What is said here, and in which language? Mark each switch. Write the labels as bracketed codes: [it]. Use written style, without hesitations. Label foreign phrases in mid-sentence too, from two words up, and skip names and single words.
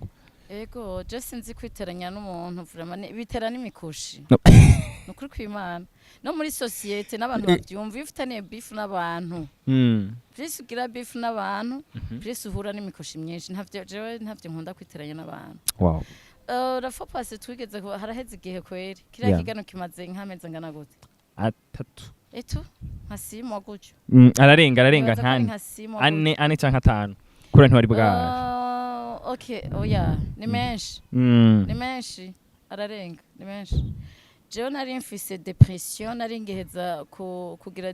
[rn] ego je sinzi kwiteranya n'umuntu vraiment bitera n'imikoshi nukuri kw'Imana no muri societe n'abantu bavyumva ifitaniye beef n'abantu please ugira beef n'abantu please uhura n'imikoshi myinshi ntavyo nkunda kwiteranya n'abantu wow [fr] la fois passée [rn] twigeze haraheze igihe kweri kiriya kigano kimaze nk'amezi angana gute 3 eto nkasimo gutyo ararenga nkane ane canke 5 kuri ntwari bwa okay oya ni menshi ararenga ni menshi jewe nari mfise depression nari ngeheza kugira